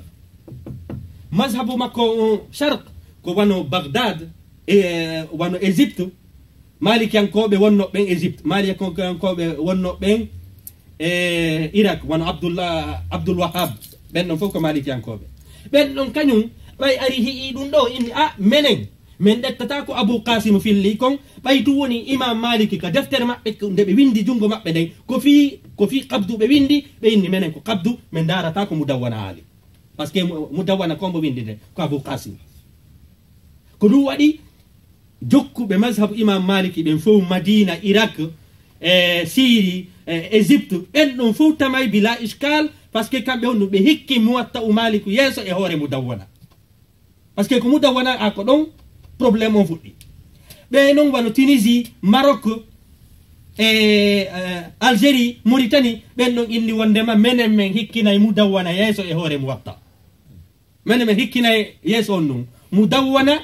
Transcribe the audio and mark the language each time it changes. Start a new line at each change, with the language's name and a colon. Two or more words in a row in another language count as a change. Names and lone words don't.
Fula: mazhabu makko on sharq ko wano bagdad e wano égypte, malikiyankoɓe wonno ɓen égypte, malikiyankoɓe wonno ɓen e irak wano abdoul wahab, ɓen ɗon fof ko malikiyankoɓe. ɓen ɗon kañum ɓay ari hi'i ɗum ɗo inni menen min ɗettata ko abou kasim filli kon ɓay tu woni imam maliki ka deftere maɓɓe nde ɓe windi jungo maɓɓe nden ko fi kabdu ɓe windi ɓe inni menen ko kabdu min darata ko mudawwana haali
French: par ce que
Fula: mudawwana kombo windi nde ko abou kasim. ko ɗum waɗi jokkuɓe mazhabu imam maliki ɓen fof madina, irak, syrie, égypte, ɓen ɗon fof tamay
Arabic: بلا إشكال
French: par ce que
Fula: kamɓe on ɓe hikki muwatta u maliku yeeso e hoore mudawwana
French: par ce que
Fula: ko mudawwana a ko ɗon probléme on fuɗɗi. ɓe noon wano tunisie, maroc e algérie, mauritanie, ɓen ɗon inni wondema menen men hikkinayi mudawwana yeeso e hoore muwatta, menen men hikkinayi yeeso on ɗum mudawwana